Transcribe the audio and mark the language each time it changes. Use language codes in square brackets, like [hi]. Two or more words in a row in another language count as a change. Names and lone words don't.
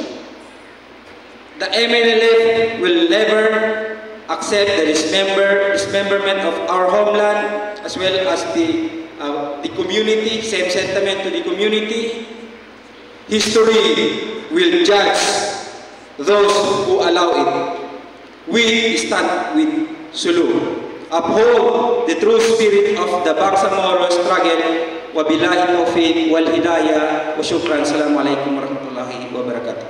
[en] The MNLF will never accept the dismemberment of our homeland, as well as the community, same sentiment to the community. History will judge those who allow it. We stand with Sulu. Uphold the true spirit of the Bangsamoro struggle. [ar] وبالله التوفيق والهداية وشكرا. السلام عليكم ورحمة الله وبركاته.